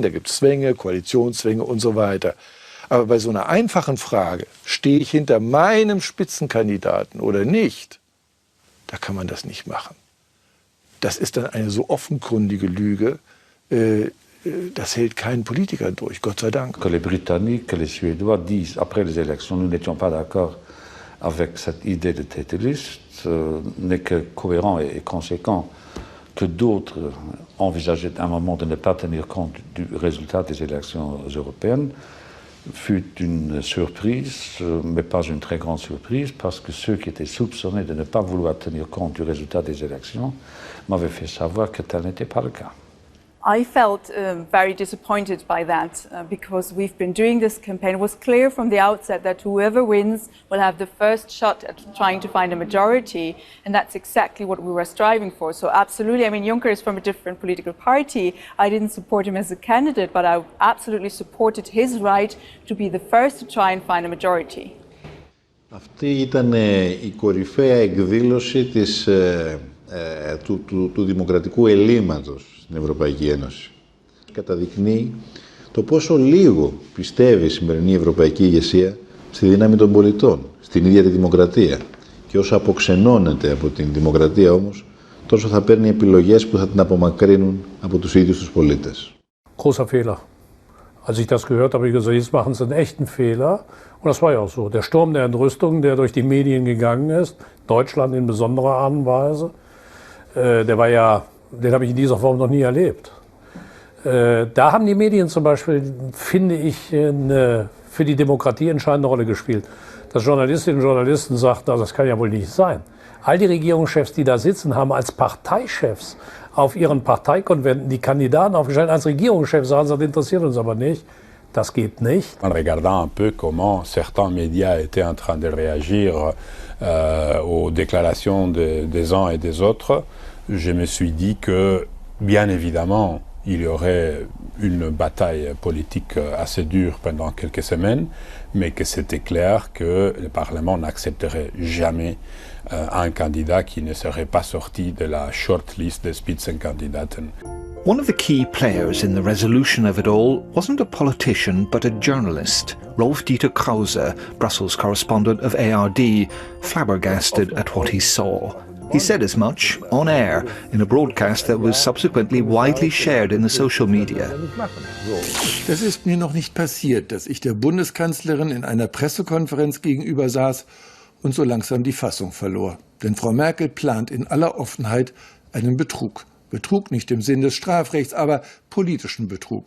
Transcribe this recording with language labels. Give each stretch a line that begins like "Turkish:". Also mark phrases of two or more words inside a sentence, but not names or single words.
German: Da gibt es Zwänge, Koalitionszwänge und so weiter. Aber bei so einer einfachen Frage, stehe ich hinter meinem Spitzenkandidaten oder nicht, da kann man das nicht machen. Das ist dann eine so offenkundige Lüge, das hält kein Politiker durch, Gott sei Dank.
French: Que les Britanniques, que les Suédois disent après les élections, nous n'étions pas d'accord avec cette idée de tête de liste, n'est que cohérent et conséquent. Que d'autres envisageaient à un moment de ne pas tenir compte du résultat des élections européennes, fut une surprise, mais pas une très grande surprise, parce que ceux qui étaient soupçonnés de ne pas vouloir tenir compte du résultat des élections m'avaient fait savoir que tel n'était pas le cas.
English: I felt very disappointed by that because we've been doing this campaign. It was clear from the outset that whoever wins will have the first shot at trying to find a majority, and that's exactly what we were striving for. So absolutely, I mean, Juncker is from a different political party. I didn't support him as a candidate, but I absolutely supported his right to be the first to try and find a majority.
Greek: Αυτή ήταν η κορυφαία εκδήλωση του δημοκρατικού ελλείμματος στην Ευρωπαϊκή Ένωση. Καταδεικνύει το πόσο λίγο πιστεύει η σημερινή ευρωπαϊκή ηγεσία στη δύναμη των πολιτών, στην ίδια τη δημοκρατία. Και όσο αποξενώνεται από την δημοκρατία όμως, τόσο θα παίρνει επιλογές που θα την απομακρύνουν από τους ίδιους τους πολίτες.
German: Großer Fehler. Als ich das gehört habe, habe ich gesagt, jetzt machen sie einen echten Fehler. Und das war ja auch so. Der Sturm der Entrüstung, der durch die Medien gegangen ist, Deutschland in besonderer Art und Weise, den habe ich in dieser Form noch nie erlebt. Da haben die Medien zum Beispiel, finde ich, eine für die Demokratie entscheidende Rolle gespielt. Dass Journalistinnen und Journalisten sagten, das kann ja wohl nicht sein. All die Regierungschefs, die da sitzen, haben als Parteichefs auf ihren Parteikonventen die Kandidaten aufgestellt. Als Regierungschef sagen, das interessiert uns aber nicht. Das geht nicht.
French: En regardant un peu comment certains médias étaient en train de réagir aux déclarations des uns et des autres, je me suis dit que, bien évidemment, il y aurait une bataille politique assez dure pendant quelques semaines, mais que c'était clair que le Parlement n'accepterait jamais un candidat qui ne serait pas sorti de la shortlist des Spitzenkandidaten.
English: One of the key players in the resolution of it all wasn't a politician but a journalist, Rolf-Dieter Krause, Brussels correspondent of ARD, flabbergasted at what he saw. He said as much on air in a broadcast that was subsequently widely shared in the social media.
German: Das ist mir noch nicht passiert, dass ich der Bundeskanzlerin in einer Pressekonferenz gegenüber saß und so langsam die Fassung verlor. Denn Frau Merkel plant in aller Offenheit einen Betrug. Betrug nicht im Sinn des Strafrechts, aber politischen Betrug.